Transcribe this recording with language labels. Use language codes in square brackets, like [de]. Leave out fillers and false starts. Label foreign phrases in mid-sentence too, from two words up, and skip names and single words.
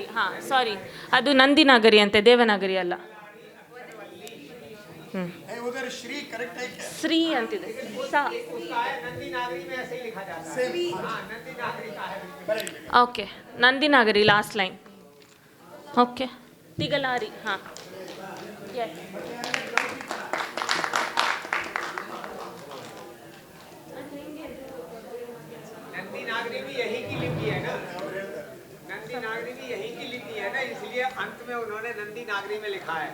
[kn] ಹಾಂ, ಸಾರಿ, ಅದು ನಂದಿನಾಗರಿ ಅಂತೆ, ದೇವನಾಗರಿ ಅಲ್ಲ. ಶ್ರೀ ಅಂತಿದೆ. ಓಕೆ, ನಂದಿನಾಗರಿ [en] last line. [kn] ಓಕೆ, ತಿಗಳಾರಿ. ಹಾಂ, [hi] नंदी नागरी भी यही की लिपि है ना, नंदी नागरी भी यही की लिपि है ना, इसलिए अंत में उन्होंने नंदी नागरी में लिखा है।